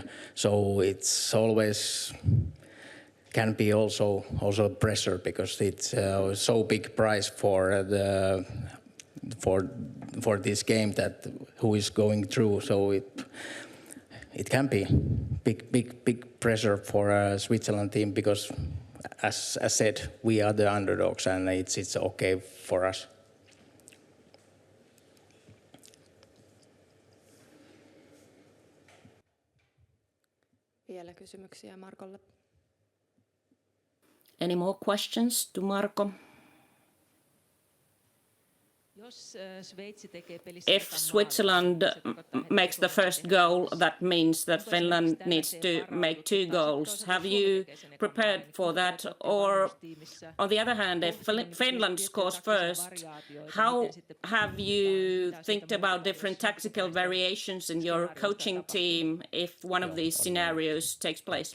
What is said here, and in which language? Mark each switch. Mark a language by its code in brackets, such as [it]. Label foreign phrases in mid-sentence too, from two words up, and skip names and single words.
[en] So it's always can be also pressure because it's so big prize for this game that who is going through. So it can be big pressure for a Switzerland team because, as I said, we are the underdogs and it's okay for us. [fi] Vielä kysymyksiä Markolle? [en] Any more questions to Marko? If Switzerland makes the first goal, that means that Finland needs to make 2 goals. Have you prepared for that? Or on the other hand, if Finland scores first, how have you think about different tactical variations in your coaching team if one of these scenarios takes place?